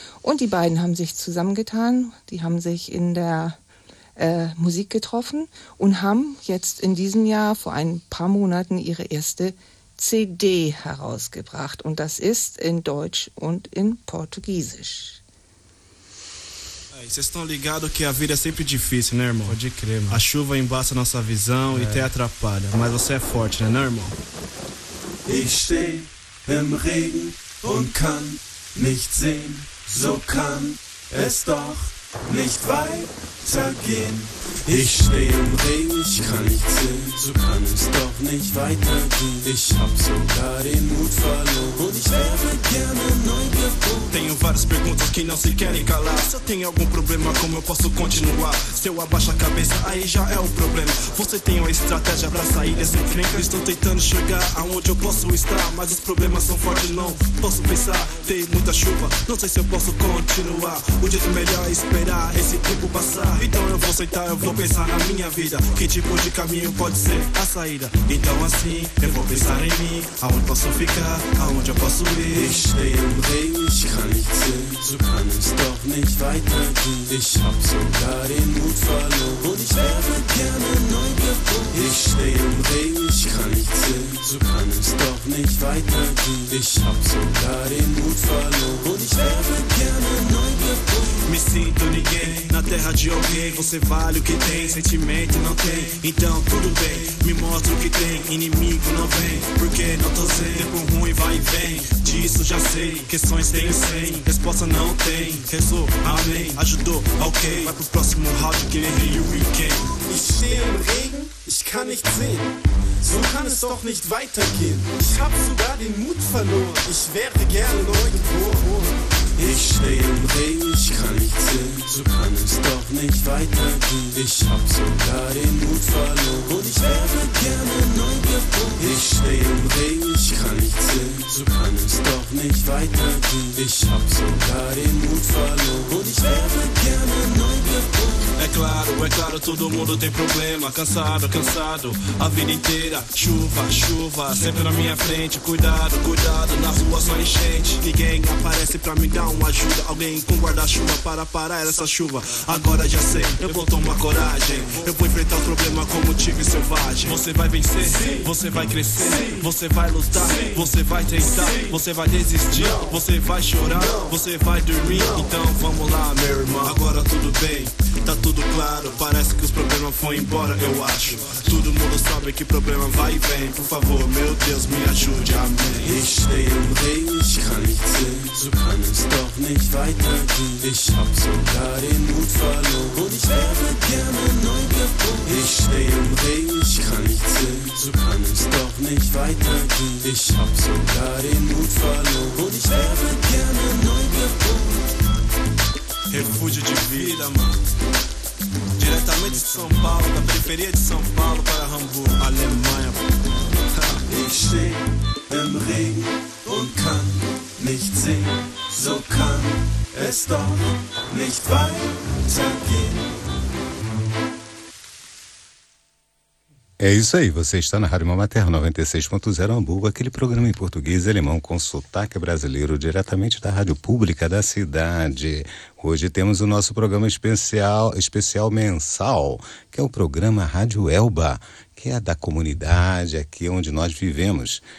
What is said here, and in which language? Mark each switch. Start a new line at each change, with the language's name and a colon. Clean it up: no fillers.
German: Und die beiden haben sich zusammengetan, die haben sich in der Musik getroffen und haben jetzt in diesem Jahr vor ein paar Monaten ihre erste CD herausgebracht. Und das ist in Deutsch und in Portugiesisch.
Portuguese: Vocês estão ligados que a vida é sempre difícil, né, irmão? Pode crer, mano. A chuva embaça nossa visão e até atrapalha. Mas você é forte, né, irmão?
German: Ich steh im Regen und kann nicht sehen. So kann es doch nicht weitergehen. Ich steh im Regen, ich kann nicht sehen. So kann es doch nicht weitergehen. Ich hab sogar den Mut verloren. Und ich wäre gerne neu geboren.
Portuguese: Tenho várias perguntas que não se querem calar. Se eu tenho algum problema, como eu posso continuar? Se eu abaixo a cabeça, aí já é o problema. Você tem uma estratégia pra sair dessa encrenca? Estou tentando chegar aonde eu posso estar. Mas os problemas são fortes, não posso pensar. Tem muita chuva, não sei se eu posso continuar. O jeito melhor é esperar esse tempo passar. Então eu vou sentar, eu vou pensar na minha vida. Que tipo de caminho pode ser a saída? Então assim, eu vou pensar em mim. Aonde posso ficar, aonde eu posso ir?
German: Ich stehe im Regen, ich kann nicht sehen. So kann es doch nicht weitergehen. Ich hab sogar den Mut verloren. Und ich wäre gerne neu geboren. Ich stehe im Regen, ich kann nicht sehen. So kann es doch nicht weitergehen. Ich hab sogar den Mut verloren. Und ich wäre gerne neu geboren.
Portuguese: Me sinto ninguém na terra de alguém. Você vale o que tem, sentimento não tem. Então tudo bem, me mostra o que tem. Inimigo não vem, porque não tô sem. Tempo ruim vai e vem, disso já sei. Questões tenho sem, resposta não tem. Rezou, amém, ajudou, ok. Vai pro próximo round, guerreiro e quem?
German: Ich stehe im Regen, ich kann nicht sehen. So kann es doch nicht weitergehen. Ich hab sogar den Mut verloren. Ich wäre gerne neu geboren. Ich steh im Regen, ich kann nicht sehen. So kann es doch nicht weitergehen. Ich hab sogar den Mut verloren. Und ich wäre gerne neu geboren. Ich steh im Regen, ich kann nicht sehen. So kann es doch nicht weitergehen. Ich hab sogar den Mut verloren. Und ich wäre gerne neu geboren.
Portuguese: É claro, todo mundo tem problema. Cansado, cansado, a vida inteira. Chuva, chuva, sempre na minha frente. Cuidado, cuidado, na rua só enchente. Ninguém aparece pra me dar uma ajuda. Alguém com guarda-chuva para parar essa chuva. Agora já sei, eu vou tomar coragem. Eu vou enfrentar o problema como tive selvagem. Você vai vencer, você vai crescer. Você vai lutar, você vai tentar. Você vai desistir, você vai chorar. Você vai dormir, então vamos lá, meu irmão. Agora tudo bem, tá tudo claro. Parece que os problemas foram embora, eu acho. Todo mundo sabe que problema vai e vem. Por favor, meu Deus, me ajude, amém.
German: Ich stehe im Regen, ich kann nicht sehen. So kann es doch nicht weitergehen. Ich hab sogar den Mut verloren. Und ich wäre gerne neu geboren. Ich stehe im Regen, ich kann nicht sehen. So kann es doch nicht weitergehen. Ich hab sogar den Mut verloren. Und ich wäre gerne neu geboren.
Portuguese: Refúgio de vida, mano. Diretamente de São Paulo, da periferia de São Paulo para Hamburgo, Alemanha.
German: Ich stehe im Regen und kann nicht sehen. So kann es doch nicht weitergehen.
Portuguese: É isso aí, você está na Rádio Mamaterra 96.0 Hamburgo, aquele programa em português e alemão com sotaque brasileiro diretamente da Rádio Pública da cidade. Hoje temos o nosso programa especial mensal, que é o programa Rádio Elba, que é da comunidade aqui onde nós vivemos.